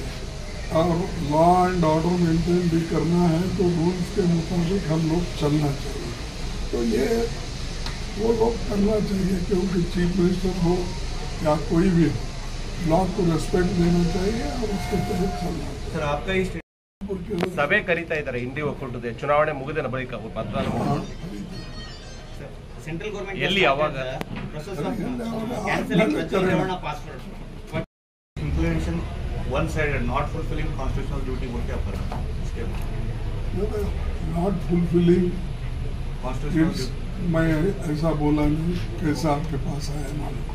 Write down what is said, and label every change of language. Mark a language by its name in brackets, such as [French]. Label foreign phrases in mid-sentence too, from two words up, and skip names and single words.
[Hindi] और [English] law and order [Hindi] मेंटेन भी करना है तो रूल्स के मुताबिक हम लोग चलना चाहिए। तो ये वो लोग करना चाहिए, क्योंकि [English] chief minister [Hindi] हो या कोई भी हो, लॉ को रेस्पेक्ट देना चाहिए और उसके तहत चलना चाहिए। सर, आपका इस [Kannada] ಸಭೆ ಕರೀತಾ ಇದ್ದಾರೆ ಇಂಡಿ ಒಕ್ಕೂಟದ ಚುನಾವಣೆ ಮುಗಿದ ಬಳಿಕ ಮತದಾನ [English] central government [Kannada] ಎಲ್ಲಿ ಯಾವಾಗ [English] implementation one sided, not fulfilling constitutional duty [Hindi] बोल के आप कर रहे हैं। [English] not fulfilling कॉन्स्टिट्यूशनल, [Hindi] मैं ऐसा बोला नहीं, कैसा आपके पास आया मालूम।